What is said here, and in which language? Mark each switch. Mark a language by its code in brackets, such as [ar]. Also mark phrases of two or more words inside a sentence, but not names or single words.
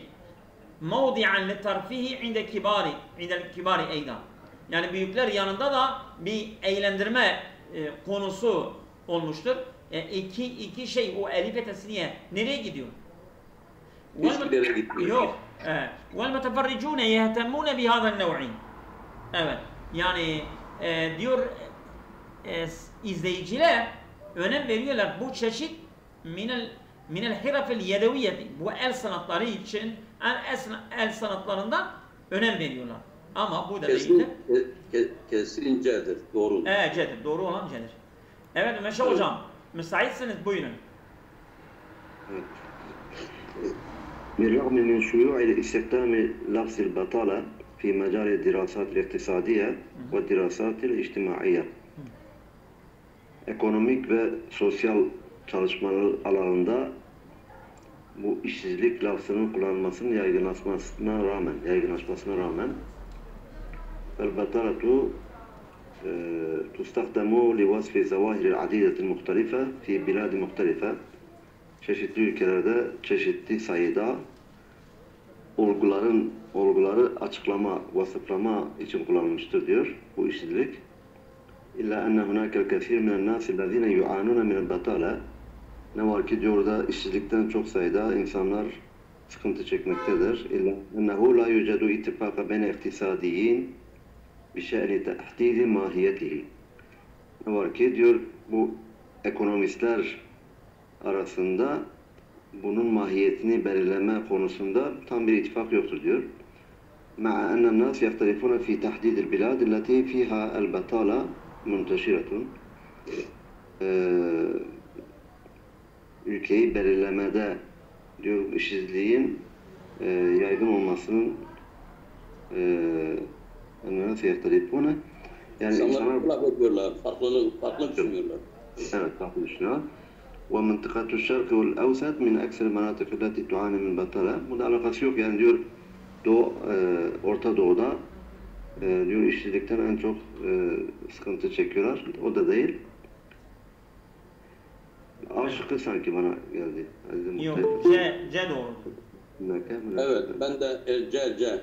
[ar] موضعًا للترفيه عند الكبار أيضًا. [tr] Yani büyükler yanında da bir eğlendirme konusu olmuştur. iki şey o elif ve tesniye nereye gidiyor? Hiçbir yere gitmiyor. Yok. [ar] وَالْمُتَفَرِّجُونَ يَهْتَمُّونَ بِهَذَا النَّوْعِ. [tr] Evet. Yani diyor izleyiciler önem veriyorlar bu çeşit [ar] من الحرف اليدوية, [tr] bu el sanatları için el sanatlarından önem veriyorlar. Ama bu da değil. Kesin C'dir. Doğru. Evet C'dir. Doğru olan C'dir. Evet Meşe hocam. Müsaitsiniz buyurun. [ar] بالرغم من شيوع استخدام لفظ البطالة في مجال الدراسات الاقتصادية والدراسات الاجتماعية. [tr] Ekonomik ve sosyal çalışmalar alanında bu işsizlik lafzının kullanılmasının yaygınlaşmasına rağmen [ar] البطالة تستخدم لوصف الظواهر العديدة المختلفة في بلاد مختلفة. [tr] Çeşitli ülkelerde çeşitli sayıda olguları açıklama, vasıflama için kullanılmıştır diyor bu işsizlik. [ar] إلا أن هناك الكثير من الناس الذين يعانون من البطالة. [tr] Ne var ki diyor da işsizlikten çok sayıda insanlar sıkıntı çekmektedir. [ar] إلا أنه لا يوجد اتفاق بين الاقتصاديين بشأن تحديد ماهيته. [tr] Ne var ki diyor bu ekonomistler arasında bunun mahiyetini belirleme konusunda tam bir ittifak yoktur diyor. [ar] مع أن الناس يختلفون في تحديد البلاد التي فيها البطالة منتشرة. [tr] Ülkeyi belirlemede diyor işsizliğin yaygın olmasının [ar] الناس يختلفون [tr] yani insanlar farklı düşünüyorlar. Evet, farklı düşünüyorlar. [ar] ومنطقة الشرق والأوسط من أكثر المناطق التي تعاني من البطالة. [tr] Bunun alakası yok yani diyor Orta Doğu'da diyor işsizlikten en çok sıkıntı çekiyorlar. O da değil. A şıkkı sanki bana geldi. Yok, C doğru. Evet, ben de C.